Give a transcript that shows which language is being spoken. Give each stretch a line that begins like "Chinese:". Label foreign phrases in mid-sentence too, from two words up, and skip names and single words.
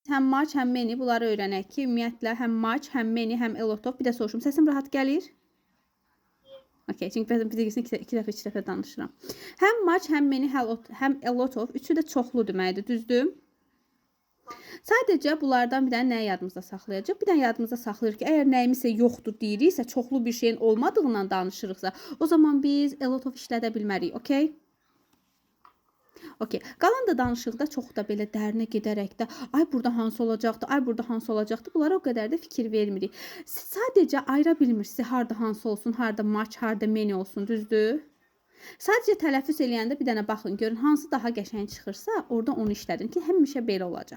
Azerbaijani: həm match, həm many bunları öyrənək ki, ümumiyyətlə həm match, həm many, həm
English: a lot of.
Azerbaijani: Bir də soruşum, səsim rahat gəlir? Okay, çünki bəzən bilirsən iki dəfə danışıram. Həm match, həm many, həm
English: a lot of
Azerbaijani: üçü də çoxlu deməkdir, düzdür? Sadəcə bunlardan bir dənə nəyi yadımızda saxlayacaq? Bir dənə yadımızda saxlayırıq ki, əgər nəyimisə yoxdur deyiriksə, çoxlu bir şeyin olmadığından danışırıqsa, o zaman biz
English: a lot of
Azerbaijani: işlədə bilmərik, okay? Okay. Qalan da danışıqda çox da belə dərinə gedərək də, ay burada hansı olacaqdı, ay burada hansı olacaqdı, bunlara o qədər də fikir vermirik. Siz sadəcə ayıra bilmirsiniz, harda hansı olsun, harda match, harda many olsun, düzdür? Sadəcə tələffüz eləyəndə bir dənə baxın, görün hansı daha qəşəng çıxırsa, orada onu işlədin ki, həmişə belə olacaq.